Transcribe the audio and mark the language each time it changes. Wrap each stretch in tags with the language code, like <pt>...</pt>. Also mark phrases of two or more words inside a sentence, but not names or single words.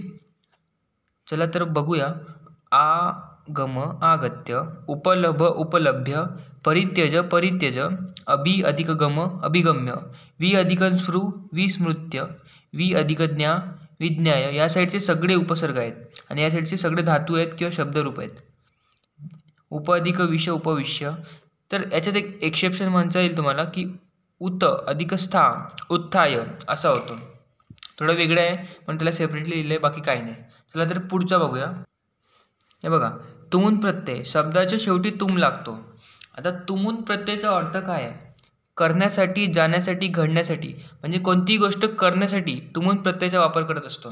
<mr>चला तर बघूया.</mr> <sa>आ गम आगत्य, उपलभ उपलभ्य, परित्यज परित्यज, अभि अधिक गम अभिगम्य, वि अधिक स्मृ विस्मृत्य, वि अधिक ज्ञा विज्ञाय,</sa> <mr>या साईडचे सगळे उपसर्ग आहेत आणि या साईडचे सगळे धातू आहेत किंवा शब्दरूप आहेत.</mr> <sa>उप अधिक विष उपविश्य.</sa> <mr>तर याच्यात एक एक्सेप्शन म्हणता येईल तुम्हाला की</mr> <sa>उत अधिक स्था उत्थाय</sa> <mr>असा होतो. थोडं वेगळं आहे पण त्याला सेपरेटली लिहिलं आहे, बाकी काही नाही. चला तर पुढचा बघूया. हे बघा, तुमून प्रत्यय, शब्दाच्या शेवटी तुम लागतो. आता तुमून प्रत्ययाचा अर्थ काय आहे? करण्यासाठी, जाण्यासाठी, घडण्यासाठी, म्हणजे कोणतीही गोष्ट करण्यासाठी तुमून प्रत्ययाचा वापर करत असतो.</mr>